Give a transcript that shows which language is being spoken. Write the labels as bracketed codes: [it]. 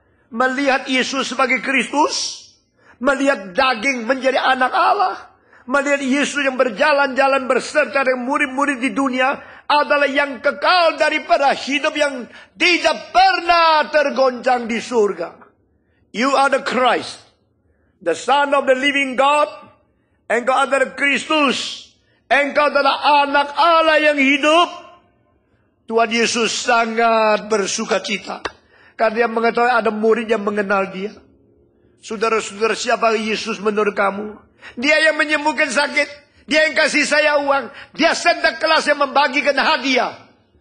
[id] Melihat Yesus sebagai Kristus. Melihat daging menjadi anak Allah. Melihat Yesus yang berjalan-jalan berserta dengan murid-murid di dunia. Adalah yang kekal daripada hidup yang tidak pernah tergoncang di surga. [en] You are the Christ, the Son of the living God. [id] Engkau adalah Kristus. Engkau adalah anak Allah yang hidup. Tuhan Yesus sangat bersuka cita. Karena dia mengetahui ada murid yang mengenal dia. Saudara-saudara, siapa Yesus menurut kamu? Dia yang menyembuhkan sakit. Dia yang kasih saya uang. Dia Santa Claus yang membagikan hadiah.